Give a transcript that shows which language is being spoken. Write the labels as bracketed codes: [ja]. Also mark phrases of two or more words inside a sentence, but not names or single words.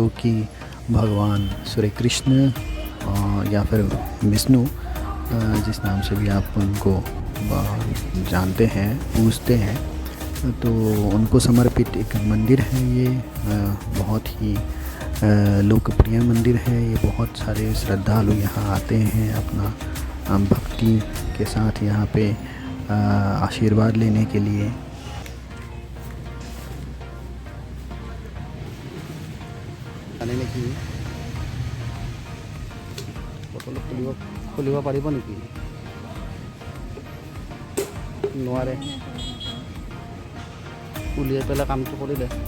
[hi] कि भगवान श्री कृष्ण या फिर विष्णु, जिस नाम से भी आप उनको जानते हैं, पूजते हैं, तो उनको समर्पित एक मंदिर है ये। बहुत ही लोकप्रिय मंदिर है ये। बहुत सारे श्रद्धालु यहाँ आते हैं अपना भक्ति के साथ यहाँ पे आशीर्वाद लेने के लिए। [as] বটলত খুলিব পাৰিব নেকি? নোৱাৰে, উলিয়াই পেলাই কামটো কৰিলে।